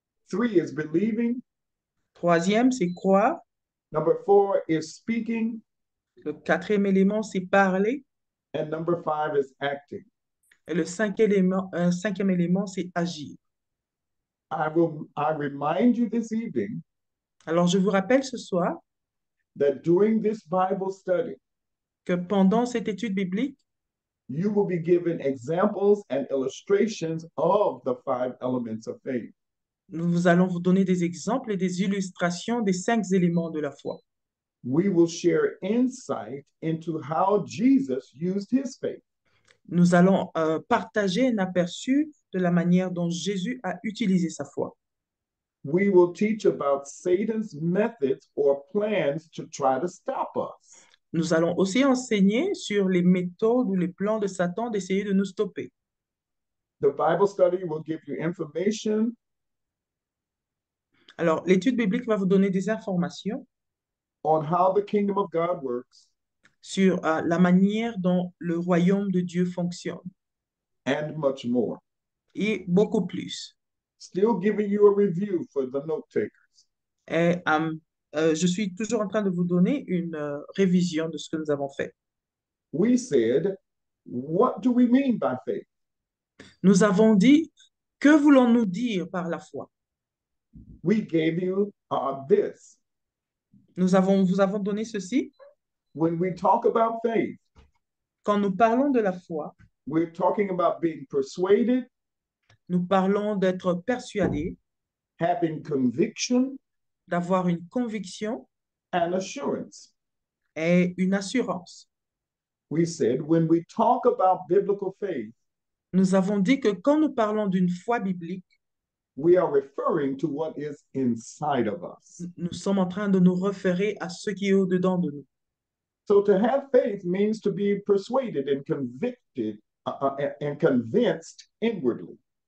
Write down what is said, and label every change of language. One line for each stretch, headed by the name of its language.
English: Three is believing.
French: Troisième, c'est croire.
English: Number four is speaking.
French: Le quatrième élément, c'est parler.
English: And number five is acting.
French: Et le cinquième élément, c'est agir.
English: I remind you this evening
French: Alors, je vous rappelle ce soir
English: that during this Bible study,
French: que pendant cette étude biblique,
English: you will be given examples and illustrations of the five elements of faith.
French: nous allons vous donner des exemples et des illustrations des 5 éléments de la foi.
English: We will share insight into how Jesus used his faith.
French: Nous allons partager un aperçu de la manière dont Jésus a utilisé sa foi.
English: We will teach about Satan's methods or plans to try to stop us.
French: Nous allons aussi enseigner sur les méthodes ou les plans de Satan d'essayer de nous stopper.
English: The Bible study will give you information
French: Alors, l'étude biblique va vous donner des informations
English: on how the kingdom of God works
French: sur la manière dont le royaume de Dieu fonctionne
English: and much more.
French: et beaucoup plus.
English: Still giving you a review for the note takers.
French: Et je suis toujours en train de vous donner une révision de ce que nous avons fait.
English: We said, what do we mean by faith?
French: Nous avons dit, que voulons-nous dire par la foi?
English: We gave you this.
French: Vous avons donné ceci.
English: When we talk about faith,
French: Quand nous parlons de la foi,
English: we're talking about being persuaded,
French: nous parlons d'être persuadé,
English: having conviction,
French: d'avoir une conviction
English: and assurance.
French: et une assurance.
English: We said when we talk about biblical faith,
French: Nous avons dit que quand nous parlons d'une foi biblique,
English: we are referring to what is inside of us.
French: nous sommes en train de nous référer à ce qui est au-dedans de nous.
English: So to have faith means to be persuaded and convicted and convinced inwardly.